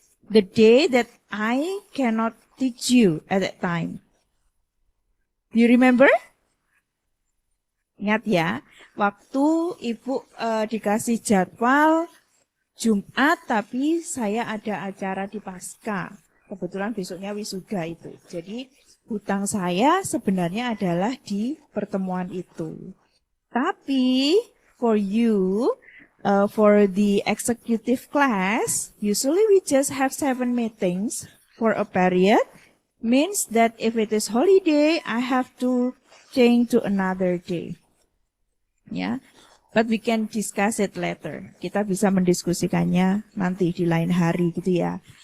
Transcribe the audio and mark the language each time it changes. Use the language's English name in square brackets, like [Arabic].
[English] The day that I cannot teach you at that time. Do you remember? [Indonesian] Ingat ya, waktu Ibu dikasih jadwal Jumat, tapi saya ada acara di Pasca. Kebetulan besoknya wisuda itu. Jadi hutang saya sebenarnya adalah di pertemuan itu. [English] Tapi for you, for the executive class, usually we just have 7 meetings for a period. Means that if it is holiday, I have to change to another day. Ya. But we can discuss it later. [Indonesian] Kita bisa mendiskusikannya nanti di lain hari gitu ya.